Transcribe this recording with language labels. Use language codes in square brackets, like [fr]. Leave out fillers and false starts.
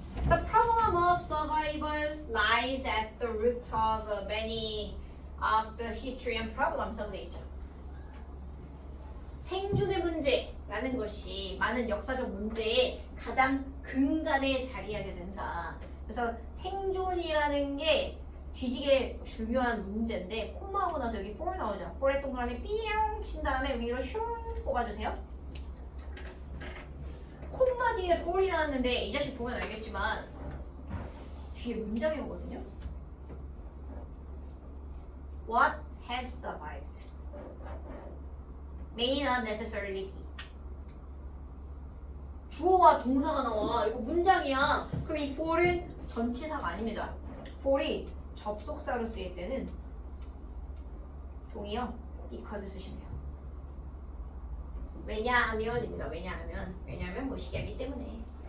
[en] The problem of survival lies at the root of many of the history and problems [ko] 라고 되어 있죠. 생존의 문제라는 것이 많은 역사적 문제의 가장 근간에 자리하게 된다. 그래서 생존이라는 게 뒤지게 중요한 문제인데 콤마하고 나서 여기 for 나오죠. for에 동그라미 삐용 친 다음에 위로 슝 뽑아주세요. 콤마 뒤에 for이 나왔는데 이 자식 보면 알겠지만 뒤에 문장이 오거든요. [en] What has survived may not necessarily be. [ko] 주어와 동사가 나와. 이거 문장이야. 그럼 이 for은 전치사가 아닙니다. for이 접속사로 쓰일 때는 동의어 because 쓰시면 돼요. 왜냐하면입니다. 왜냐하면 뭐시기하기 때문에.